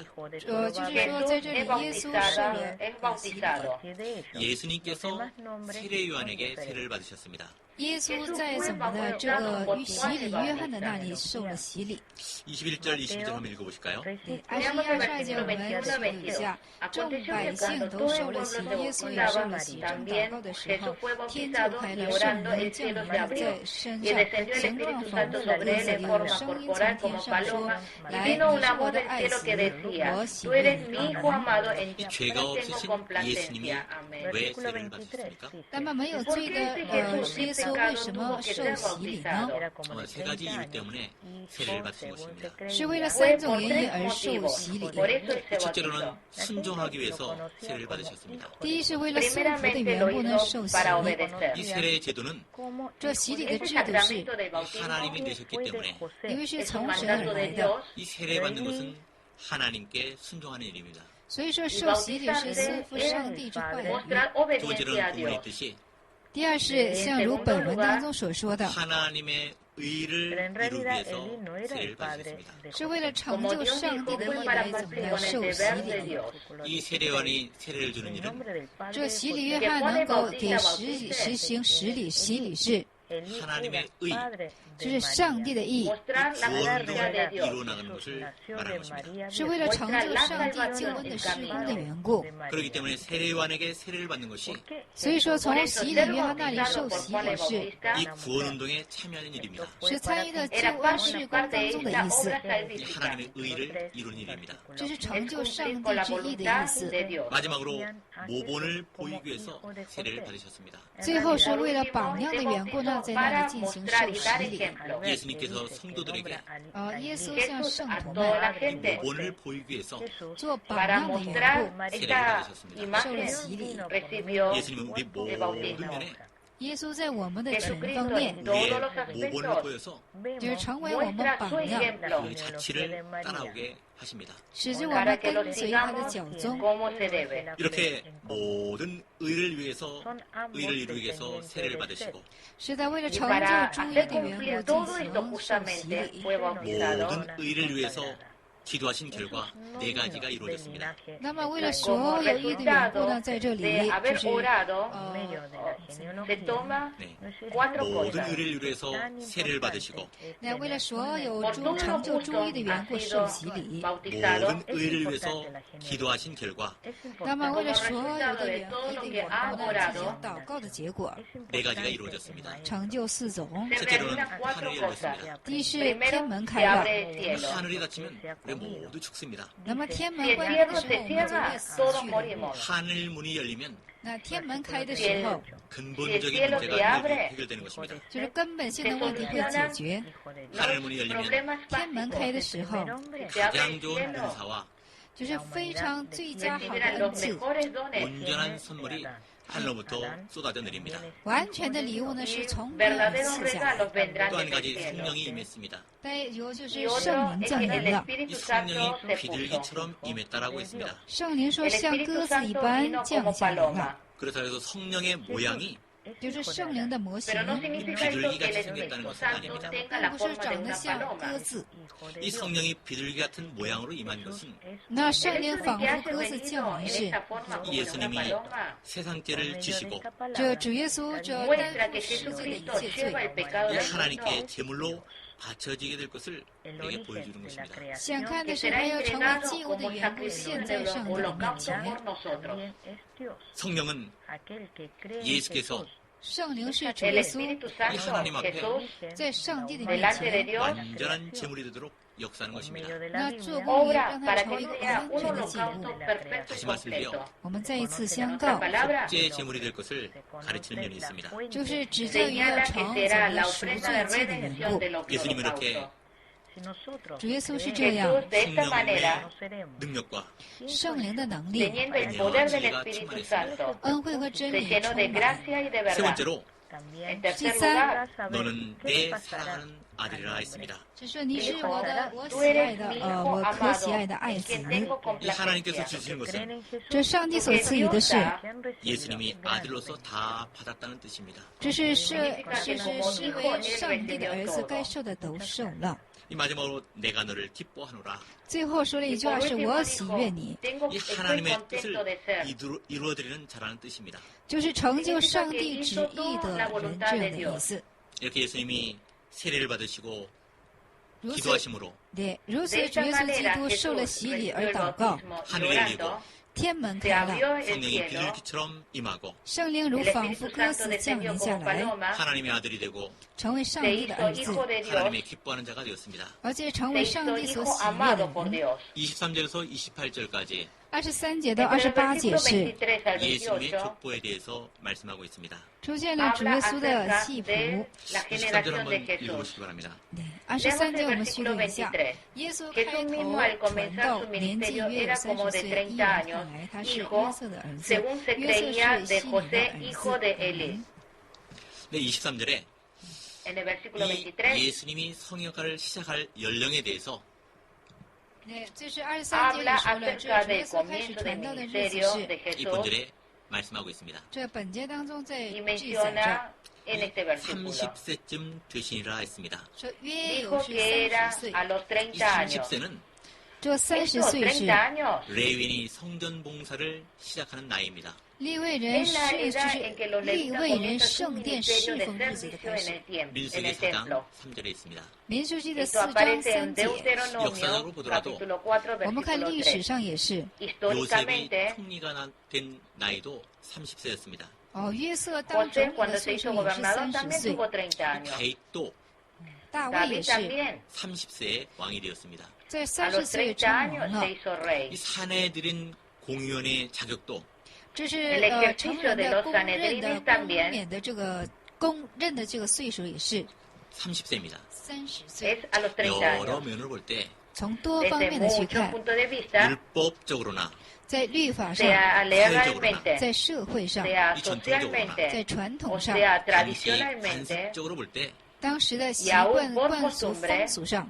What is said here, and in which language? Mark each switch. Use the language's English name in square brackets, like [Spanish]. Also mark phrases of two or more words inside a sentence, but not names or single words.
[Chinese] 就是说在这里耶稣受了洗礼。 [Korean] 예수님께서 세례요한에게 세례를 받으셨습니다. [Chinese] 耶稣在怎么的这个洗礼约翰的那里受了洗礼。 [Korean] 21절, 22절 한번 읽어보실까요? [Chinese] 对，21、22节我们去读一下。众百姓都受了洗，耶稣也受了洗。正祷告的时候，天就开了，圣灵降临在身上，形状仿佛鸽子，有声音从天上说：“来，你是我的爱子，我喜悦你。” [Korean] 이 죄가 없으신 예수님이 왜 세례를 받으셨습니까? [Chinese] 那么没有罪的耶稣为什么受洗礼呢？ [Korean] 세 가지 이유 때문에 세례를 받으신 것입니다. [Chinese] 是为了3种原因而受洗礼。 [Korean] 첫째로는 순종하기 위해서 세례를 받으셨습니다. [Chinese] 第一是为了顺服的缘故呢受洗。 [Korean] 이 세례의 제도는 [Chinese] 这洗礼的制度是 [Korean] 하나님이 내셨기 때문에 [Chinese] 因为是从神而来的， [Korean] 이 세례 받는 것은 하나님께 순종하는 일입니다. [Chinese] 所以说受洗礼是顺服上帝之话语。 [Korean] 두 번째로는 본문에 있듯이 [Chinese] 第二是像如本文当中所说的， [Korean] 하나님의 의를 이루기 위해서 세례를 받으셨습니다. [Chinese] 是为了成就上帝的义来怎么的受洗礼。 [Korean] 이 세례원이 세례를 주는 일은 [Chinese] 这洗礼约翰能够给实行洗礼是 [Korean] 하나님의 의, [Chinese] 就是上帝的义， [Korean] 구원을 이루어나가는 것을 말하는 것입니다. [Chinese] 是为了成就上帝救恩的施工的缘故。 [Korean] 그렇기 때문에 세례요한에게 세례를 받는 것이 [Chinese] 所以说，从洗礼约翰那里受洗礼是 [Korean] 이 구원운동에 참여하는 일입니다. [Chinese] 是参与的救恩事工当中的意思， [Korean] 이 하나님의 의를 이루는 일입니다. [Chinese] 这是成就上帝之义的意思。 [Korean] 마지막으로 모본을 보이기 위해서 세례를 받으셨습니다. [Chinese] 最后是为了榜样的缘故呢，在那里进行受洗礼。 [Korean] 예수님께서 성도들에게 [Chinese] 耶稣向圣徒们 [Korean] 이 모본을 보이기 위해서 [Chinese] 做榜样的缘故， [Korean] 세례를 받으셨습니다. [Chinese] 受了洗礼。 [Korean] 예수님은 우리 모든 면에 [Chinese] 耶稣在我们的全方面， [Korean] 우리의 모본을 보여서 [Chinese] 就是成为我们榜样， [Korean] 그 자취를 따라오게 하십니다. [Chinese] 使之我们跟随他的脚踪。 [Korean] 이렇게 모든 의를 위해서 의를 이루기 위해서 세례를 받으시고 [Chinese] 是在为了成就忠义的缘故进行受洗礼。 [Korean] 모든 의를 위해서 기도하신 결과 4가지가 이루어졌습니다. [Chinese] 那么为了所有义的缘故呢，在这里就是 [Korean] 네. 모든 의를 위해서 세례를 받으시고 [Chinese] 那为了所有成就忠义的缘故受洗礼。 [Korean] 모든 의를 위해서 기도하신 결과 [Chinese] 那么为了所有的义的缘故呢，进行祷告的结果， [Korean] 4가지가 이루어졌습니다. [Chinese] 成就4种。 [Korean] 첫째로는 하늘이 열렸습니다. [Chinese] 第一是天门开了， [Korean] 하늘이 닫히면 우리 모두 죽습니다. [Chinese] 那么天门关闭的时候，我们就会死去的。 [Korean] 하늘 문이 열리면 [Chinese] 那天门开的时候， [Korean] 근본적인 문제가 해결되는 것입니다. [Chinese] 就是根本性的问题会解决。 [Korean] 하늘 문이 열리면 [Chinese] 天门开的时候， [Korean] 가장 좋은 은사와 [Chinese] 就是非常最佳好的恩赐， [Korean] 온전한 선물이 하늘로부터 쏟아져 내립니다. [Chinese] 完全的礼物呢是从天而赐下来。 [Korean] 또 한 가지 성령이 임했습니다. [Chinese] 再有就是圣灵降临了。 [Korean] 이 성령이 비둘기처럼 임했다라고 했습니다. [Chinese] 圣灵说像鸽子一般降下来了。 [Korean] 그래서 성령의 모양이 [Chinese] 就是圣灵的模型， [Korean] 비둘기같이 생겼다는 것은 아닙니다. [Chinese] 并不是长得像鸽子。 [Korean] 이 성령이 비둘기 같은 모양으로 임한 것은 [Chinese] 那圣灵仿佛鸽子降临时， [Korean] 예수님이 세상 죄를 지시고 [Chinese] 这主耶稣这担负世界的一切罪， [Korean] 하나님께 제물로 바쳐지게 될 것을 내게 보여주는 것입니다. [Chinese] 想看的是他要成为祭物的缘故，献在上帝的面前。 [Korean] 성령은 예수께서 [Chinese] 圣灵是主耶稣 [Korean] 이 하나님 앞에 [Chinese] 在上帝的面前， [Korean] 완전한 제물이 되도록 역사하는 것입니다. [Chinese] 那做工也让它成为一个完全的祭物。 [Korean] 다시 말씀드려 [Chinese] 我们再一次相告， [Korean] 속죄의 제물이 될 것을 가르치는 면이 있습니다. [Chinese] 就是指教于要成怎么赎罪祭的缘故。 [Korean] 예수님은 이렇게 [Chinese] 主耶稣是这样， [Korean] 성령의 능력과 [Chinese] 圣灵的能力、 [Korean] 은혜와 진리가 충만했습니다. [Chinese] 恩惠和真理充满。 [Korean] 세 번째로 [Chinese] 第三， [Korean] 너는 내 사랑하는 아들이라 했습니다. [Chinese] 就说你是我喜爱的，我可喜爱的爱子。 [Korean] 이 하나님께서 주신 것은 [Chinese] 这上帝所赐予的是， [Korean] 예수님이 아들로서 다 받았다는 뜻입니다. [Chinese] 这是视为上帝的儿子该受的都受了。 [Korean] 이 마지막으로 내가 너를 기뻐하노라. [Chinese] 最后说了一句话是我喜悦你， [Korean] 이 하나님의 뜻을 이루어드리는 자라는 뜻입니다. [Chinese] 就是成就上帝旨意的人这样的意思。 [Korean] 이렇게 예수님이 세례를 받으시고 [Chinese] 如此， [Korean] 기도하심으로 [Chinese] 对，如此主耶稣基督受了洗礼而祷告， [Korean] 하늘이 열리고 [Chinese] 天门开了， [Korean] 성령이 비둘기처럼 임하고 [Chinese] 圣灵如仿佛鸽子降临下来， [Korean] 하나님의 아들이 되고 [Chinese] 成为上帝的儿子， [Korean] 하나님의 기뻐하는 자가 되었습니다. [Chinese] 而且成为上帝所喜悦的人。 [Korean] 23절에서 28절까지 [Chinese] 23 节到28节是 [Korean] 예수님의 족보에 대해서 말씀하고 있습니다. [Chinese] 出现了主耶稣的系谱。 [Korean] 23절 한번 읽어보시기 바랍니다. [Chinese] 对，23节我们虚读一下。耶稣开头传道，年纪约有30岁，依然看来他是约瑟的儿子，约瑟是西里的儿子。 [Korean] 네, 23절에 이 예수님이 성역을 시작할 연령에 대해서 [Chinese] 对，这是23节里说了，这主耶稣开始传道的日子是。 [Korean] 이 본절에 말씀하고 있습니다. [Chinese] 这本节当中在记载着， [Korean] 30세쯤 되시니라 했습니다. [Chinese] 说约有是30岁。 [Korean] 이 30세는 [Chinese] 这30岁是 [Korean] 레위인이 성전 봉사를 시작하는 나이입니다. [Chinese] 利未人利未人圣殿侍奉日子的开始。 [Korean] 민수기 4장 3절에 있습니다. [Chinese] 民数记的4章3节。 [Korean] 역사적으로 보더라도 [Chinese] 我们看历史上也是。 [Korean] 요셉이 총리가 된 나이도 30세였습니다. [Chinese] 约瑟当总理的岁数也是30岁。 [Korean] 다윗도 [Chinese] 大卫也是 [Korean] 30세에 왕이 되었습니다. [Chinese] 在30岁称王了。 [Korean] 이 사내들인 공의원의 자격도 [Chinese] 这是成人的公认的这个岁数也是 [Korean] 30세입니다. [Chinese] 30岁。 [Korean] 여러 면을 볼 때 [Chinese] 从多方面的去看， [Korean] 율법적으로나 [Chinese] 在律法上， [Korean] 사회적으로나 [Chinese] 在社会上， [Korean] 이 전통적으로나 [Chinese] 在传统上， [Korean] 당시 관습적으로 볼 때 [Chinese] 当时的习惯、惯俗、风俗上，